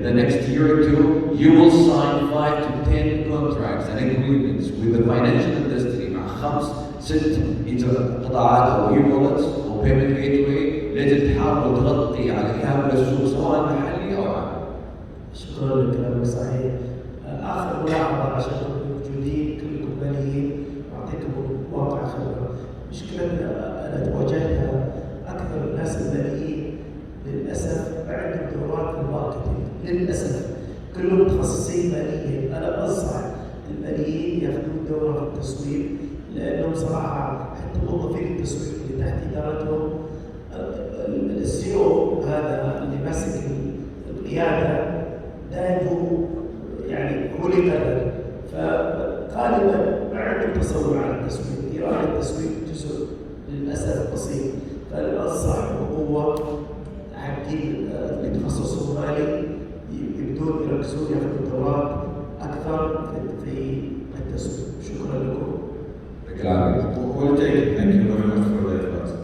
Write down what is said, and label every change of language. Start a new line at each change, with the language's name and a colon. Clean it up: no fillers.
English: In the next year or two, you will sign 5 to 10 contracts and agreements with the financial industry
Arabic: مع 5-6 قطاعات أو e-wallets أو payment gateway التي تحاول تغطي على كامل السوق سواء محلي أو عالمي. شكرا لكلامك صحيح. اخر ملاحظه عشان موجودين كلكم ماليين اعطيكم واقع خبره. مشكله انا تواجهتها اكثر الناس الماليين للاسف عندهم دورات في الماركتينج، للاسف كلهم متخصصين ماليا. انا بنصح الماليين ياخذون دوره في التسويق، لانهم صراحه حتى موظفين التسويق اللي تحت ادارتهم السي او هذا اللي ماسك القياده دائما يعني هو اللي يقرر، فغالبا ما عندهم تصور عن التسويق، درايه التسويق جزء للاسف بسيط. فالانصح بقوه حقين اللي تخصصهم مالي يبدون يركزون ياخذون دورات اكثر في التسويق. شكرا لكم.
English: We'll take it. Thank you very much for the advice.